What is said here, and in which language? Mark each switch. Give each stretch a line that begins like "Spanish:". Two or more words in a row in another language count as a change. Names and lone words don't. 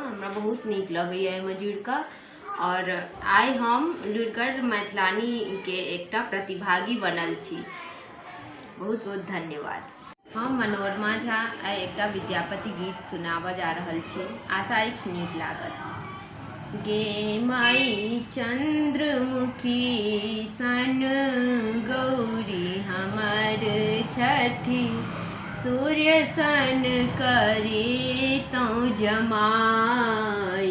Maithili: हमरा बहुत नीक लगैए एहिमे जुड़ि कऽ। और आइ हम लुरिगर मैथिलानी के एकटा प्रतिभागी बनल छी। बहुत बहुत धन्यवाद। हम मनोरमा झा आइ एकटा विद्यापति गीत सुनाबऽ जा रहल छी। आशा अछि नीक लागत। गे माई चंद्रमुखी सन गौरी हमर छठी, सूर्य सन करी तौ जमाई।